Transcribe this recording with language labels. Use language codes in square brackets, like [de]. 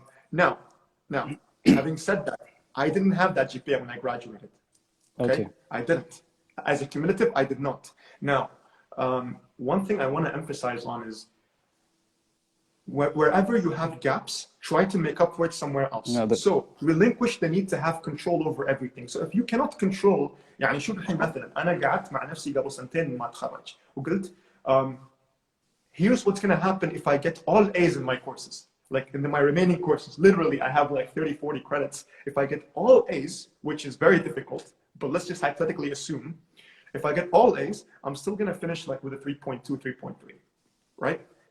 [en] Now, having said that, I didn't have that GPA when I graduated. Okay. I didn't. As a cumulative, I did not. Now, one thing I want to emphasize on is wherever you have gaps, try to make up for it somewhere else. So relinquish the need to have control over everything. So if you cannot control, [ar] يعني شوف الحين مثلا أنا قعدت مع نفسي قبل 2 سنين ما أتخرج وقلت [en] here's what's going to happen if I get all A's in my courses. Like in my remaining courses, literally I have like 30, 40 credits. If I get all A's, which is very difficult, but let's just hypothetically assume, if I get all A's, I'm still going to finish like with a 3.2, 3.3, right?